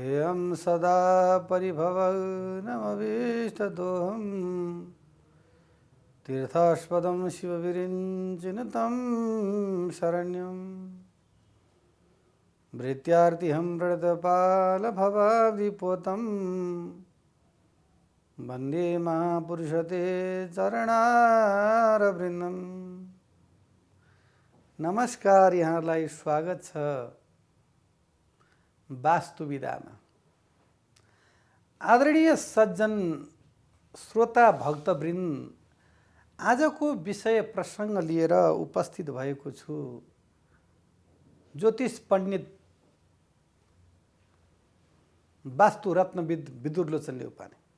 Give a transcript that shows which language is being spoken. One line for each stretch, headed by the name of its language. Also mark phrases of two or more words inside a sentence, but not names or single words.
Sanskrit: स्थिरं सदा परिभवनमभीष्टदोहं तीर्थास्पदं शिवविरिञ्चिनुतं शरण्यं भृत्यार्तिहं प्रणतपालभवाब्धिपोतं वन्दे महापुरुषते चरणारविन्दम्।
Nepali: नमस्कार, यहाँलाई स्वागत छ वास्तुविदामा। आदरणीय सज्जन श्रोता भक्तवृन्द, आजको विषय प्रसङ्ग लिएर उपस्थित भएको छु ज्योतिष पण्डित वास्तु रत्नविद विदुरलोचन लेउपाने।